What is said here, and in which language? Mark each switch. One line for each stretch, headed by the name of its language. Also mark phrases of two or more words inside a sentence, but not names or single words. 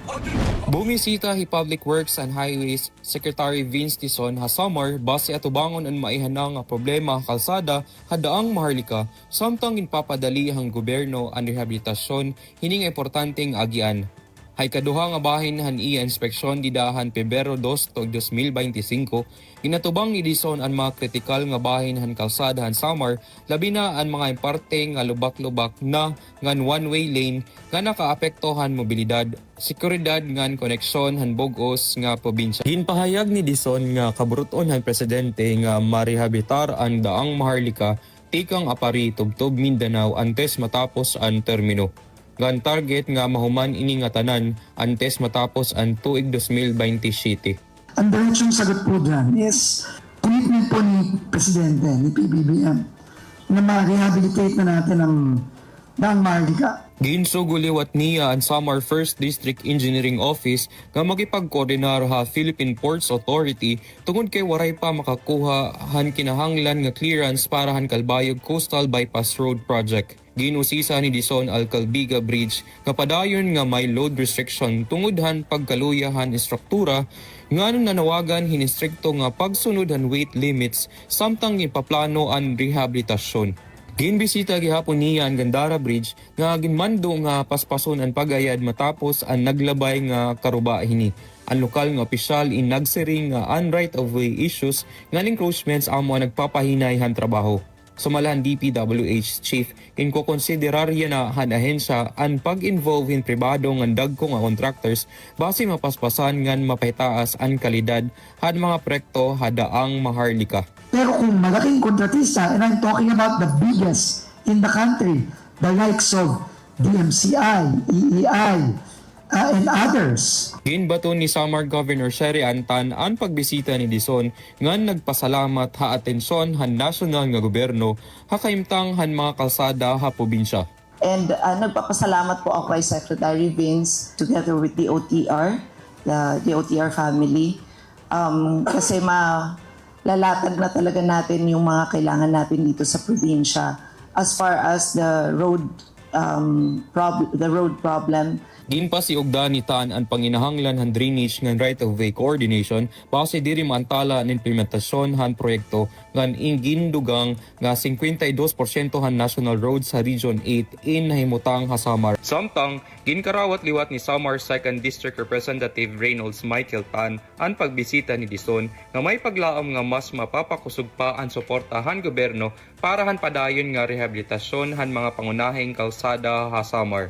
Waray: Bumisita hi Public Works and Highways Secretary Vince Tison ha Samar base atubangon ang maihanang nga problema kalsada hadaang maharlika samtang ginpapadali ang gobyerno ang rehabilitasyon hining importanteng agian. Hay kaduha nga bahin han iya inspeksyon didahan Pebrero 2 tuig 2025 ginatubang ni Dison ang mga kritikal nga bahin han kalsada han Samar labi na ang mga parte nga lubak-lubak na ngan
English: one-way lane
Waray: nga nakaapektohan mobilidad, seguridad ngan koneksyon han bug-os nga probinsya. Ginpahayag ni Dison nga kaburuton han presidente nga marihabitar ang daang maharlika tikang apari tubtob Mindanao antes matapos ang termino. Gan target nga mahuman ini nga tanan antes matapos ang tuig 2027.
Filipino: Ang diretsong sagot po dyan is commitment po ni Presidente, ni PBBM, na ma-rehabilitate na natin ang daang maharlika.
Waray: Ginsuguliwat niya ang Samar 1st District Engineering Office nga magipagkoordinar ha Philippine Ports Authority tungod kay waray pa makakuha han kinahanglan nga clearance para han Calbayog Coastal Bypass Road Project. Ginusisa ni Dison al Calbiga Bridge nga padayon nga may load restriction tungod han pagkaluyahan istruktura nganong nanawagan hinistrikto nga pagsunod han
English: weight limits
Waray: samtang ipaplano ang rehabilitasyon. Ginbisita gihapon niya ang Gandara Bridge nga ginmando nga paspason ang pagayad matapos ang naglabay nga karuba hini. Ang lokal nga opisyal in nagsiring nga un
English: right of way issues
Waray: nga encroachments amo nagpapahinay han trabaho. Sumalahan DPWH Chief inkokonsiderarya na han ahensya ang pag-involve in pribado ng dagko nga contractors base mapaspasan ngan mapahitaas ang kalidad had mga proyekto hadaang maharlika.
Filipino: Pero kung malaking kontratista,
English: and I'm talking about the biggest in the country, the likes of DMCI, EEI, and others.
Waray: Ginbato ni Samar Governor Sherry Antan ang pagbisita ni Dison ngan nagpasalamat ha atensyon han nasyonal nga gobyerno ha kaimtang han mga kalsada ha probinsya.
Filipino: And nagpapasalamat po ako kay Secretary Vince
English: together with the OTR, the OTR family,
Filipino: kasi lalatag na talaga natin yung mga kailangan natin dito sa probinsya
English: as far as the road problem.
Waray: Ginpa si Ogdanitan ang panginahanglan han drainage ngan
English: right-of-way coordination
Waray: base diri maantala ang implementasyon han proyekto ngan gindugang nga 52% han
English: national roads
Waray: sa Region 8 in nahimutang ha Samar. Samtang ginkarawat liwat ni Samar 2nd District Representative Reynolds Michael Tan ang pagbisita ni Dison nga may paglaom nga mas mapapakusog pa ang suporta han gobyerno para han padayon nga rehabilitasyon han mga pangunahing kalsada ha Samar.